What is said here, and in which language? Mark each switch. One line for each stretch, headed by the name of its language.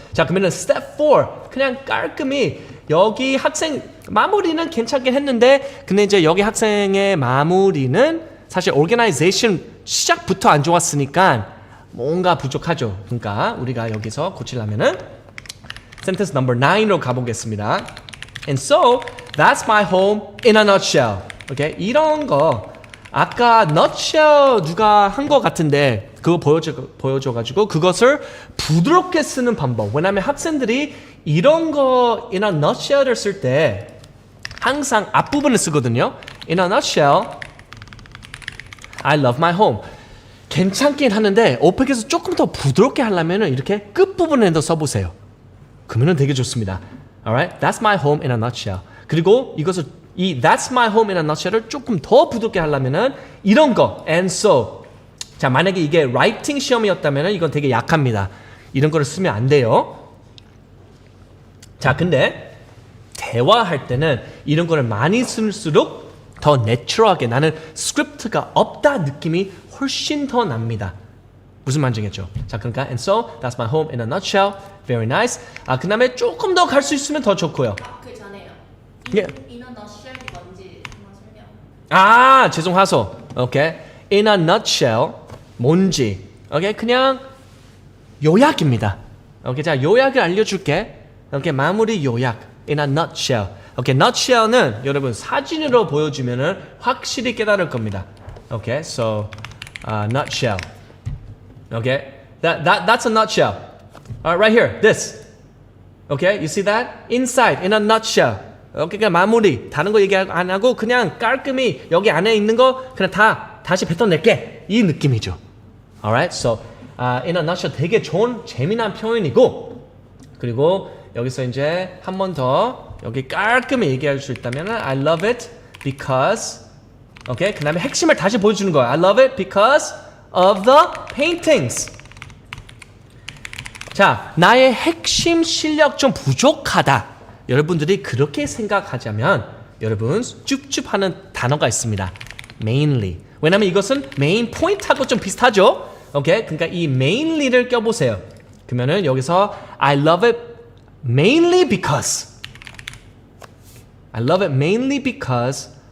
Korean: 자, 그러면 스텝 4 그냥 깔끔히 여기 학생 마무리는 괜찮긴 했는데 근데 이제 여기 학생의 마무리는 사실 organization 시작부터 안 좋았으니까 뭔가 부족하죠. 그러니까 우리가 여기서 고치려면은 sentence number 9로 가보겠습니다.
English: And so that's my home in a nutshell.
Korean: 오케이? 이런 거 아까 nutshell 누가 한 거 같은데 그거 보여줘가지고 그것을 부드럽게 쓰는 방법. 왜냐하면 학생들이 이런 거
English: in a nutshell
Korean: 을 쓸 때 항상 앞부분을 쓰거든요.
English: In a nutshell, I love my home.
Korean: 괜찮긴 하는데 오펙에서 조금 더 부드럽게 하려면 이렇게 끝부분에 더 써보세요. 그러면 되게 좋습니다.
English: Alright, that's my home in a nutshell.
Korean: 그리고 이것을 이
English: that's my home in a nutshell
Korean: 을 조금 더 부드럽게 하려면은 이런 거
English: and so.
Korean: 자, 만약에 이게 라이팅 시험이었다면 이건 되게 약합니다. 이런 거를 쓰면 안 돼요. 자, 근데 대화할 때는 이런 거를 많이 쓸수록 더 내추럴하게 나는 스크립트가 없다 느낌이 훨씬 더 납니다. 무슨 말인지겠죠? 자, 그러니까
English: and so that's my home in a nutshell. Very nice.
Korean: 그 다음에 조금 더 갈 수 있으면 더 좋고요. 그 전에요. 예. 인어 너셜이 뭔지 한번 설명. 죄송하소. 오케이.
English: In a nutshell
Korean: 뭔지. 오케이. 그냥 요약입니다. 오케이. 자, 요약을 알려줄게. 오케이. 마무리 요약.
English: In a nutshell.
Korean: 오케이. nutshell는 여러분 사진으로 보여주면은 확실히 깨달을 겁니다.
English: 오케이. So nutshell. Okay, that's a nutshell. Right here, this. Okay, you see that? Inside, in a nutshell. Okay,
Korean: 그냥 마무리. 다른 거 얘기 안 하고 그냥 깔끔히 여기 안에 있는 거 그냥 다시 뱉어낼게. 이 느낌이죠.
English: Alright, so in a nutshell
Korean: 되게 좋은 재미난 표현이고 그리고 여기서 이제 한 번 더 여기 깔끔히 얘기할 수 있다면
English: I love it because.
Korean: Okay, 그 다음에 핵심을 다시 보여주는 거야.
English: I love it because of the paintings.
Korean: 자, 나의 핵심 실력 좀 부족하다. 여러분들이 그렇게 생각하자면 여러분 쭈쭈 하는 단어가 있습니다.
English: mainly.
Korean: 왜냐면 이것은 main point하고 좀 비슷하죠. 오케이? 그러니까 이 mainly를 껴보세요. 그러면은 여기서
English: I love it mainly because. I love it mainly because